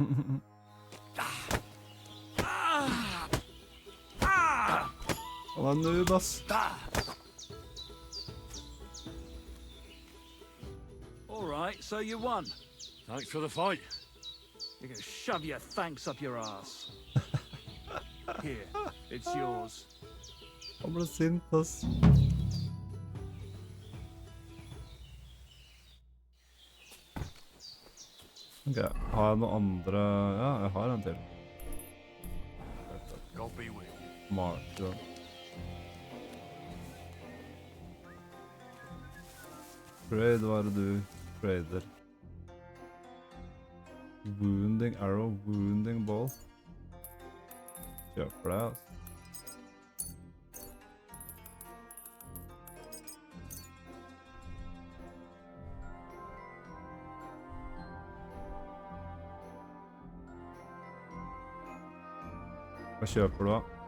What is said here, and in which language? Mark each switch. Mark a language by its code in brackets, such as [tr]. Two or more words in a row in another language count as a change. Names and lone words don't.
[no] Han er noob, ass. [en] All right, so you won. Thanks for the fight. You're gonna shove your thanks up your ass. Here, it's yours. [no] Han ble sint, ass. Ok, har jeg noen andre... Ja, jeg har en til. Marshall. Trade, hva er det du trader? [en] Wounding arrow, wounding ball. [no] Kjøper det, altså. Hva kjøper du da?